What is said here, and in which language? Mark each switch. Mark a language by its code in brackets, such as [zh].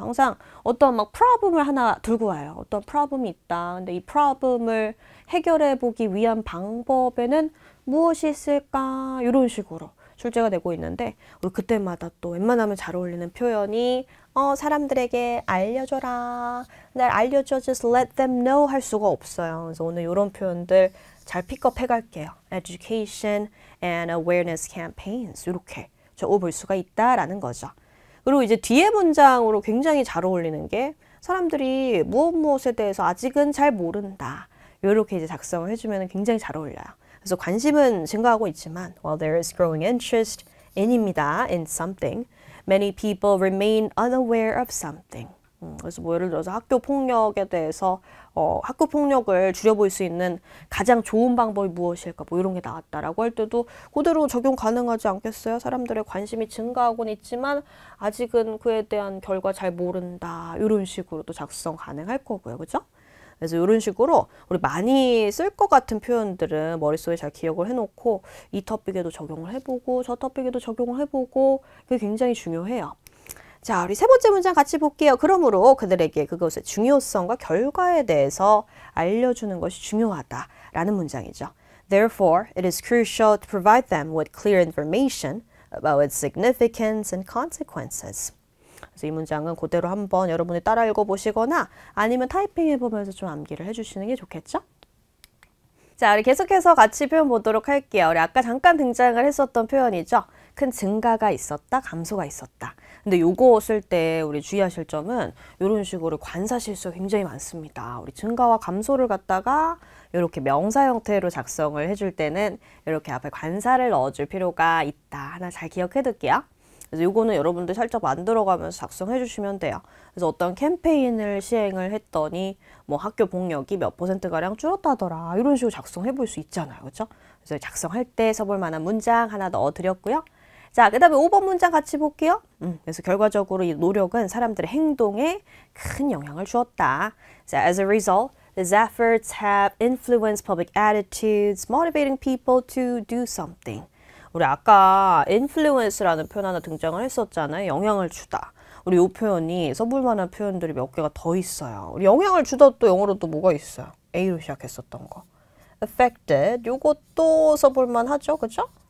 [ko] 항상 어떤 막 problem을 하나 들고 와요. 어떤 problem이 있다. 근데 이 problem을 해결해 보기 위한 방법에는 무엇이 있을까? 이런 식으로 출제가 되고 있는데 우리 그때마다 또 웬만하면 잘 어울리는 표현이 사람들에게 알려줘라. 날 알려줘. [en] Just let them know [ko] 할 수가 없어요. 그래서 오늘 이런 표현들 잘 픽업해 갈게요. [en] Education and awareness campaigns [ko] 이렇게 적어볼 수가 있다라는 거죠. 그리고 이제 뒤에 문장으로 굉장히 잘 어울리는 게 사람들이 무엇에 대해서 아직은 잘 모른다. 이렇게 이제 작성을 해주면 굉장히 잘 어울려요. 그래서 관심은 증가하고 있지만 [en] while there is growing interest in입니다. in something, many people remain unaware of something. [ko] 그래서 뭐 예를 들어서 학교 폭력에 대해서 학교 폭력을 줄여볼 수 있는 가장 좋은 방법이 무엇일까 뭐 이런 게 나왔다라고 할 때도 그대로 적용 가능하지 않겠어요? 사람들의 관심이 증가하고는 있지만 아직은 그에 대한 결과 잘 모른다 이런 식으로도 작성 가능할 거고요. 그죠? 그래서 이런 식으로 우리 많이 쓸 것 같은 표현들은 머릿속에 잘 기억을 해놓고 이 토픽에도 적용을 해보고 저 토픽에도 적용을 해보고 그게 굉장히 중요해요. 자, 우리 세 번째 문장 같이 볼게요. 그러므로 그들에게 그것의 중요성과 결과에 대해서 알려주는 것이 중요하다라는 문장이죠. [en] Therefore, it is crucial to provide them with clear information about its significance and consequences. [ko] 그래서 이 문장은 그대로 한번 여러분이 따라 읽어보시거나 아니면 타이핑해보면서 좀 암기를 해주시는 게 좋겠죠? 자, 우리 계속해서 같이 표현 보도록 할게요. 우리 아까 잠깐 등장을 했었던 표현이죠. 큰 증가가 있었다, 감소가 있었다. 근데 요거 쓸 때 우리 주의하실 점은 이런 식으로 관사 실수가 굉장히 많습니다. 우리 증가와 감소를 갖다가 이렇게 명사 형태로 작성을 해줄 때는 이렇게 앞에 관사를 넣어줄 필요가 있다. 하나 잘 기억해 둘게요. 그래서 요거는 여러분들 살짝 만들어가면서 작성해 주시면 돼요. 그래서 어떤 캠페인을 시행을 했더니 뭐 학교 복역이 몇 %가량 줄었다더라. 이런 식으로 작성해 볼 수 있잖아요. 그렇죠? 그래서 작성할 때 써볼 만한 문장 하나 넣어드렸고요. 자, 그 다음에 5번 문장 같이 볼게요. 그래서 결과적으로 이 노력은 사람들의 행동에 큰 영향을 주었다. [en] 자, as a result, these efforts have influenced public attitudes, motivating people to do something. [ko] 우리 아까 influence라는 표현 하나 등장을 했었잖아요. 영향을 주다. 우리 이 표현이 써볼 만한 표현들이 몇 개가 더 있어요. 우리 영향을 주다 또 영어로 또 뭐가 있어요? A로 시작했었던 거. affected. 요것도 써볼 만하죠. 그죠?